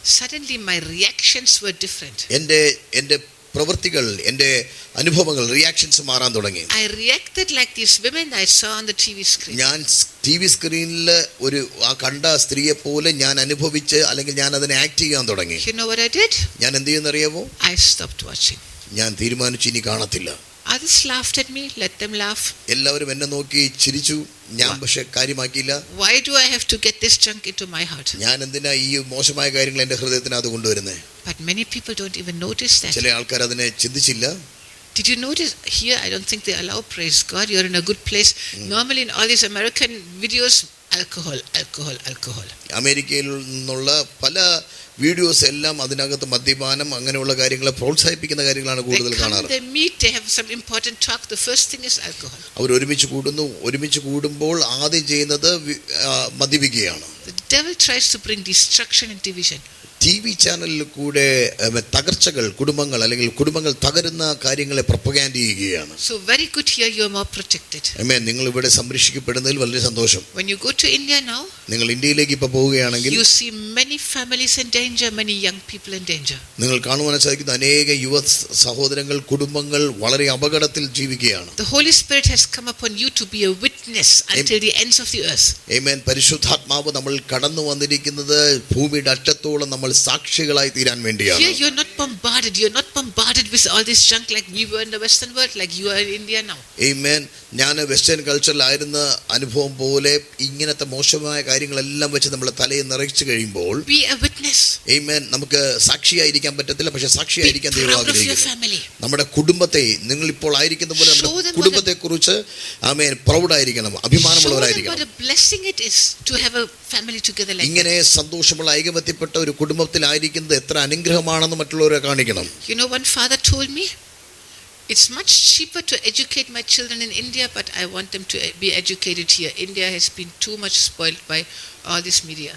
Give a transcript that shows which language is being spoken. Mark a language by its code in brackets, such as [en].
[en] Suddenly my reactions were different. [ml] എൻ്റെ പ്രവൃത്തികൾ, എൻ്റെ അനുഭവങ്ങൾ, റിയാക്ഷൻസ് മാറാൻ തുടങ്ങി. [en] I reacted like these women I saw on the TV screen. [ml] ഞാൻ TV സ്ക്രീനിൽ ഒരു കണ്ട സ്ത്രീയെ പോലെ ഞാൻ അനുഭവിച്ച് അല്ലെങ്കിൽ ഞാൻ അതിനെ ആക്ട് ചെയ്യാൻ തുടങ്ങി. [en] You know what I did? [ml] ഞാൻ എന്ത് ചെയ്യുന്നറിയാമോ? [en] I stopped watching. [ml] ഞാൻ തീരുമാനിച്ചു ഇനി കാണത്തില്ല. [en] Others laughed at me, let them laugh. [ml] എല്ലാവരും എന്നെ നോക്കി ചിരിച്ചു, ഞാൻ പക്ഷെ കാര്യമാക്കിയില്ല. [en] Why do I have to get this junk into my heart? [ml] ഞാൻ എന്തിനാ ഈ മോശമായ കാര്യങ്ങൾ എൻ്റെ ഹൃദയത്തിനകത്ത് കൊണ്ടുവരുന്നത്? [en] But many people don't even notice that. [ml] ചില ആൾക്കാർ അതിനെ ചിന്തിച്ചില്ല. [en] Did you notice here? I don't think they allow, praise God, you're in a good place. Normally in all these American videos, alcohol. [ml] അമേരിക്കയിൽ നിന്നുള്ള പല വീഡിയോസ് എല്ലാം അതിനകത്ത് മദ്യപാനം അങ്ങനെയുള്ള കാര്യങ്ങളെ പ്രോത്സാഹിപ്പിക്കുന്ന കാര്യങ്ങളാണ് കൂടുതൽ കാണാറ്. [en] They meet, they have some important talk. The first thing is alcohol. [ml] അവർ ഒരുമിച്ച് കൂടുമ്പോൾ ആദ്യം ചെയ്യുന്നത് മദ്യപിക്കുകയാണ്. [en] The devil tries to bring destruction and division. [ml] TV ചാനലിൽ കൂടെ തകർച്ചകൾ, കുടുംബങ്ങൾ അല്ലെങ്കിൽ കുടുംബങ്ങൾ തകരുന്ന കാര്യങ്ങളെ പ്രൊപ്പഗാൻഡ് ചെയ്യുകയാണ്. [en] So very good here, you are more protected. [ml] ആമേൻ. നിങ്ങൾ ഇവിടെ സംരക്ഷിക്കപ്പെടുന്നതിൽ വളരെ സന്തോഷം. [en] When you go to India now, [ml] നിങ്ങൾ ഇന്ത്യയിലേക്ക് ഇപ്പോൾ പോവുകയാണെങ്കിൽ [en] you see many families in danger, many young people in danger. [ml] നിങ്ങൾ കാണുവാൻ സാധിക്കുന്ന അനേക യുവ സഹോദരങ്ങൾ, കുടുംബങ്ങൾ വളരെ അപകടത്തിൽ ജീവിക്കുകയാണ്. [en] The Holy Spirit has come upon you to be a witness until the ends of the earth. [ml] ആമേൻ. പരിശുദ്ധാത്മാവ് നമ്മൾ കടന്നു വന്നിരിക്കുന്നത് ഭൂമിയുടെ അറ്റത്തോളം നമ്മൾ സാക്ഷികളായി തീരാൻ വേണ്ടിയാണ്. [en] Here you're not bombarded with all this junk like we were in the Western world, like you are in India now. Amen. [ml] ഞാൻ വെസ്റ്റേൺ കൾച്ചറിലായിരുന്ന അനുഭവം പോലെ ഇങ്ങനത്തെ മോശമായ കാര്യങ്ങളെല്ലാം വെച്ച് നമ്മളെ തലയിൽ നിറച്ചു കഴിയുമ്പോൾ [en] be a witness. Amen. [ml] നമുക്ക് സാക്ഷിയായിരിക്കാൻ പറ്റത്തില്ല, പക്ഷെ സാക്ഷിയായിരിക്കാൻ ദൈവം ആഗ്രഹിക്കുന്നു. നമ്മുടെ കുടുംബത്തെ, നിങ്ങൾ ഇപ്പോൾ ആയിരിക്കുന്ന പോലെ നമ്മുടെ കുടുംബത്തെ കുറിച്ച് ആമേൻ പ്രൗഡ് ആയിരിക്കണം, അഭിമാനമുള്ളവരായിരിക്കണം. [en] What a blessing it is to have a family together like [ml] ഇങ്ങനെ സന്തോഷമുള്ള ഐകമത്യപ്പെട്ട ഒരു കുടുംബത്തിലായിരിക്കുന്നത് എത്ര അനുഗ്രഹമാണെന്ന് മറ്റുള്ളവരെ കാണിക്കണം. [en] You know, one father told me, it's much cheaper to educate my children in India, but I want them to be educated here. India has been too much spoiled by all this media.